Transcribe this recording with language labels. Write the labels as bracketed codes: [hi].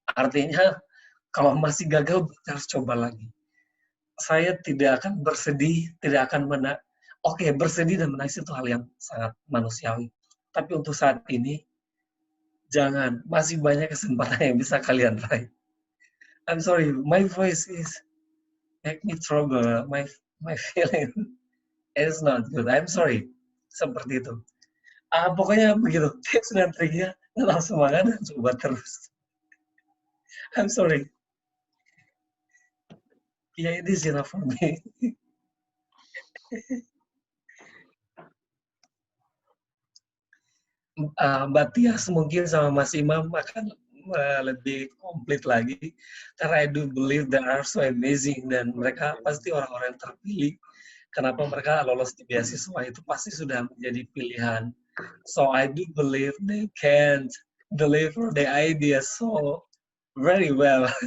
[id] Artinya, kalau masih gagal, harus coba lagi. Saya tidak akan bersedih, tidak akan bersedih dan menangis itu hal yang sangat manusiawi. Tapi untuk saat ini, jangan, masih banyak kesempatan yang bisa kalian raih. [en] I'm sorry, my voice is make me trouble, my feeling is not good. I'm sorry, [id] seperti itu. Pokoknya begitu, tips dan triknya, tetap semangat dan coba terus. [en] I'm sorry. Yeah, it is enough for me. [id] Mbak Tias mungkin sama Mas Imam akan lebih komplit lagi karena [en] I do believe they are so amazing [id] dan mereka pasti orang-orang yang terpilih. Kenapa mereka lolos di beasiswa itu pasti sudah menjadi pilihan. [en] So I do believe they can deliver the idea so very well.